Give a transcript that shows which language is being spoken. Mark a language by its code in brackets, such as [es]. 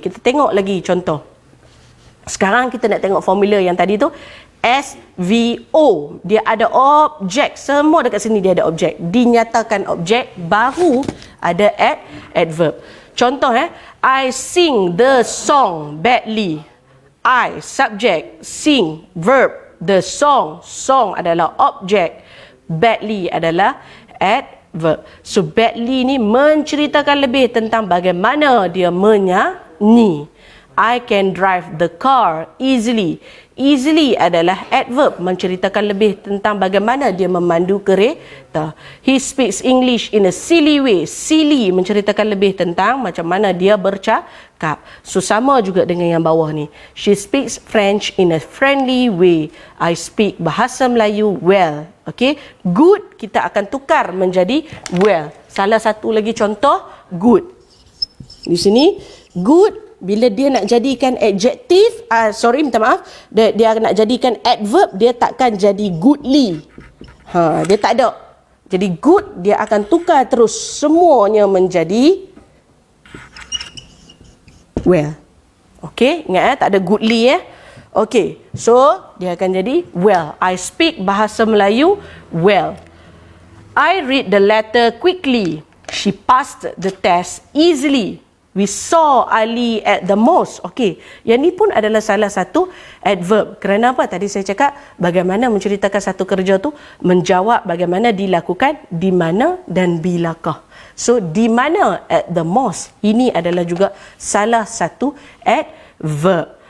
[ms] Kita tengok lagi contoh. Sekarang kita nak tengok formula yang tadi tu. SVO. Dia ada objek. Semua dekat sini dia ada objek. Dinyatakan objek, baru ada adverb. [en] Contoh I sing the song badly. I, subject, sing, verb. The song, song [ms] adalah objek, badly adalah adverb. So badly ni menceritakan lebih tentang bagaimana dia menyanyi. [en] I can drive the car easily. [ms] Easily adalah adverb, menceritakan lebih tentang bagaimana dia memandu kereta. [en] He speaks English in a silly way. [ms] Silly menceritakan lebih tentang macam mana dia bercakap. So sama juga dengan yang bawah ni. [en] She speaks French in a friendly way. I speak bahasa Melayu well. [ms] Okay, good kita akan tukar menjadi well. Salah satu lagi contoh good. Di sini good. Bila dia nak jadikan adjektif, minta maaf, dia nak jadikan adverb, dia takkan jadi goodly. Dia tak ada. Jadi good, dia akan tukar terus semuanya menjadi well. Okey, ingat tak ada goodly Okey, so dia akan jadi well. [en] I speak bahasa Melayu well. I read the letter quickly. She passed the test easily. We saw Ali at the mosque. [ms] Okey, yang ni pun adalah salah satu adverb. Kerana apa? Tadi saya cakap bagaimana menceritakan satu kerja tu, menjawab bagaimana dilakukan, di mana dan bilakah. [en] So, [ms] di mana [en] at the mosque. [ms] Ini adalah juga salah satu adverb.